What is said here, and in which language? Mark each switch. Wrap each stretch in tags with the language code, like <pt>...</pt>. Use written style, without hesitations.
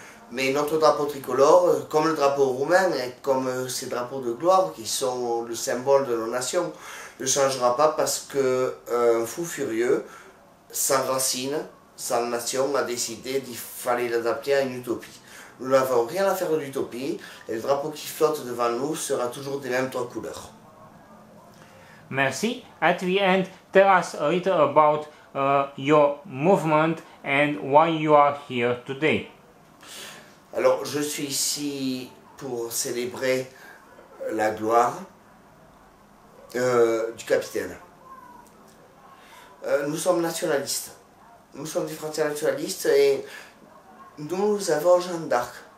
<fr>Mais notre drapeau tricolore, comme le drapeau roumain et comme ces drapeaux de gloire qui sont le symbole de nos nations, ne changera pas parce qu'un fou furieux, sans racines, sans nation, a décidé qu'il fallait l'adapter à une utopie. Nous n'avons rien à faire de l'utopie et le drapeau qui flotte devant nous sera toujours des mêmes 3 couleurs. Merci.</fr> <en>At the end, tell us a little about your movement and why you are here today.</en> <fr>Alors, je suis ici pour célébrer la gloire du capitaine. Nous sommes nationalistes. Nous sommes des Français nationalistes et nous avons Jeanne d'Arc.</fr>